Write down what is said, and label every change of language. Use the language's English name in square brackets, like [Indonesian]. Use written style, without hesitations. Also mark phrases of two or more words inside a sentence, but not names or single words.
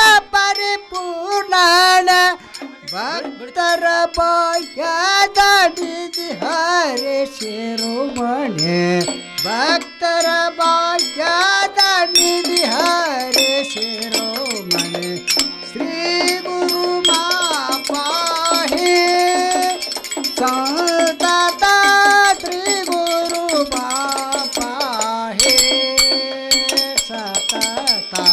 [Kannada] ಪರಿಪೂರ್ಣನ ಭಕ್ತರ ಬಾಹ್ಯದ ನಿಧಿ ಹರಿ ಶಿರೋಮಣಿ ಭಕ್ತರ ಬಾಹ್ಯದ ನಿಧಿ ಹರಿ ಶಿರೋಮಣಿ [Sanskrit] ಶ್ರೀ ಗುರು ಮಾಂ ಪಾಹಿ ಸಂತತ ಶ್ರೀ ಗುರು ಮಾಂ ಪಾಹಿ ಸತತ